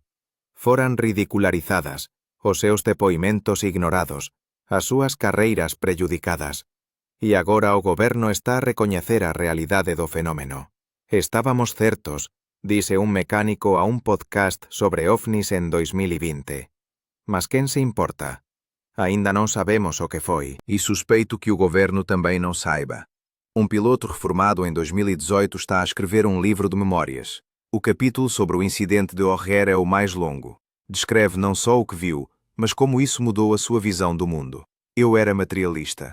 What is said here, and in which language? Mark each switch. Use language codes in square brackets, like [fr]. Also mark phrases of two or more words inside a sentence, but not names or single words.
[gl] Foran ridicularizadas, os seus depoimentos ignorados, as súas carreiras prexudicadas. E agora o goberno está a recoñecer a realidade do fenómeno. Estábamos certos, dise un mecánico a un podcast sobre ovnis en 2020. Mas quen se importa? Ainda non sabemos o que foi. [pt] E suspeito que o governo também não saiba. Um piloto reformado em 2018 está a escrever um livro de memórias. O capítulo sobre o incidente de O'Hare é o mais longo. Descreve não só o que viu, mas como isso mudou a sua visão do mundo. Eu era materialista.